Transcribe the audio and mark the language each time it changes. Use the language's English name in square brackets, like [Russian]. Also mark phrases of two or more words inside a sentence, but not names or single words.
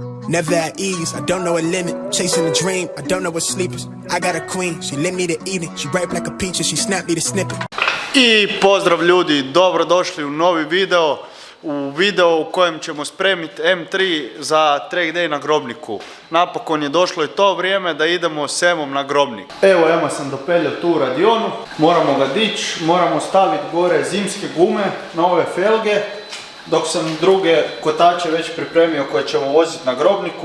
[English] Never at ease, I don't know a limit. Chasing a dream, I don't know what sleep is. I got a queen, she lit me to eat it. She ripe like a peach and she snapped me the snippet. [Croatian] I pozdrav ljudi, dobrodošli u novi video. U video u kojem ćemo spremiti M3 za track day na Grobniku. Napokon je došlo i to vrijeme da idemo s Emom na Grobnik. Evo Ema sam dopeljao tu u radionu. Moramo ga dići, moramo staviti gore zimske gume na ove felge. Dok sam druge kotače već pripremio koje ćemo voziti na Grobniku.